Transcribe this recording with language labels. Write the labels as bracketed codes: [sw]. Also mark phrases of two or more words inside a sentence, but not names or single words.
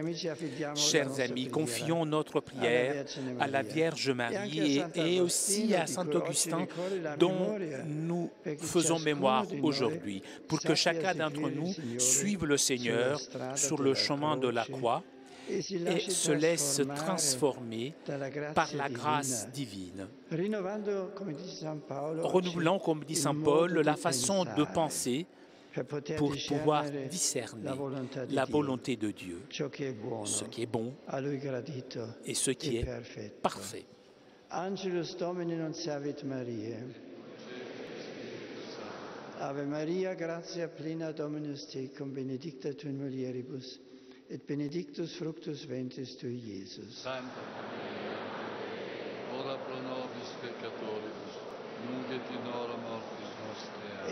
[fr] » Chers amis, confions notre prière à la Vierge Marie et aussi à Saint Augustin, dont nous faisons mémoire aujourd'hui, pour que chacun d'entre nous suive le Seigneur sur le chemin de la croix et se laisse transformer par la grâce divine. Renouvelant, comme dit Saint Paul, la façon de penser pour pouvoir discerner la volonté de Dieu, ce qui est bon et ce qui est parfait. [la] Angelus Domini non servit Mariae. Ave Maria, gratia plena Dominus tecum, benedicta tu in mulieribus, et benedictus fructus ventris tui, Iesus. Santa Maria, ora pro nobis peccatoribus, nunc et in hora mortis nostre.